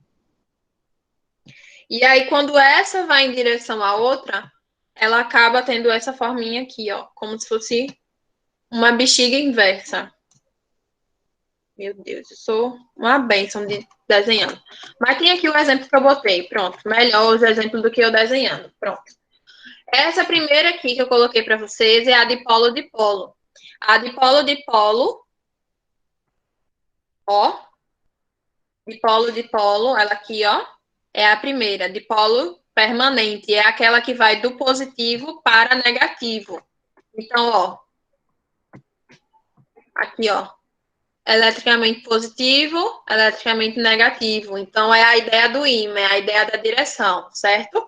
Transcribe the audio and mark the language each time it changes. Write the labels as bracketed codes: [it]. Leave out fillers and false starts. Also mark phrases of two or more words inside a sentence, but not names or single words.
[pt] E aí, quando essa vai em direção à outra, ela acaba tendo essa forminha aqui, ó, como se fosse uma bexiga inversa. Meu Deus, eu sou uma bênção de desenhando. Mas tem aqui o exemplo que eu botei. Pronto, melhor os exemplos do que eu desenhando. Pronto. Essa primeira aqui que eu coloquei para vocês é a dipolo-dipolo. A dipolo-dipolo, ó. Dipolo-dipolo, ela aqui, ó, é a primeira. Dipolo permanente, é aquela que vai do positivo para negativo. Então, ó. Aqui, ó. Eletricamente positivo, eletricamente negativo. Então, é a ideia do ímã, é a ideia da direção, certo?